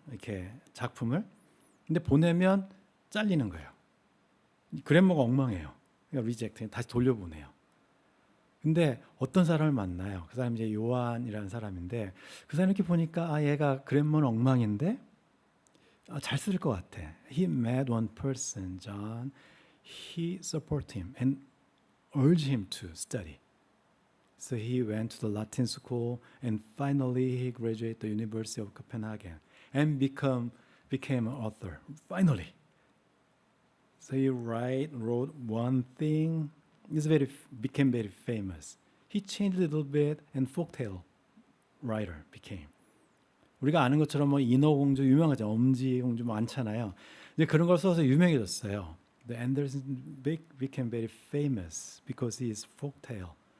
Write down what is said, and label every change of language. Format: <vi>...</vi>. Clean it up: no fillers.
<ko>이렇게 작품을. 근데 보내면 잘리는 거예요. 그래머가 엉망해요. 그러니까 리젝트, 다시 돌려보내요. 근데 어떤 사람을 만나요. 그 사람이 이제 요한이라는 사람인데 그 사람 이렇게 보니까 얘가 그래머는 엉망인데 잘 쓸 것 같아.</ko> <en>He met one person, John. He supported him and urged him to study. So he went to the Latin school and finally he graduated the University of Copenhagen and became an author. Finally. So he wrote one thing. Became very famous. He changed a little bit and folktale writer became.</en> <ko>우리가 아는 것처럼 인어공주 유명하죠. 엄지공주 많잖아요. 이제 그런 걸 써서 유명해졌어요.</ko> <en>The Andersen became very famous because he is folktale.</en>